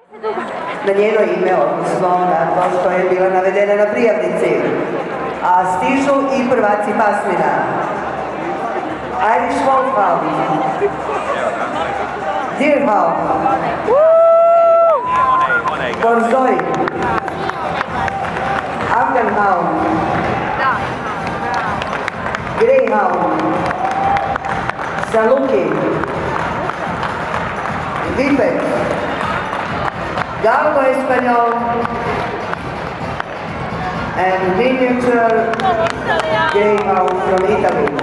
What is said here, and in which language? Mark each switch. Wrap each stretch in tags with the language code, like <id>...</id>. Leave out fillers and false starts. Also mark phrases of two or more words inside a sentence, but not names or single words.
<hr>Na njeno ime, odnosno na to što je bila navedena na prijavnici. A stižu i prvaci pasmina.</hr> <en>Irish Wolfhound, Deerhound, Borzoi, Afghan Hound, Greyhound, Saluki, Vipet, Galgo Espanol, and miniature Greyhound from Italy.</en>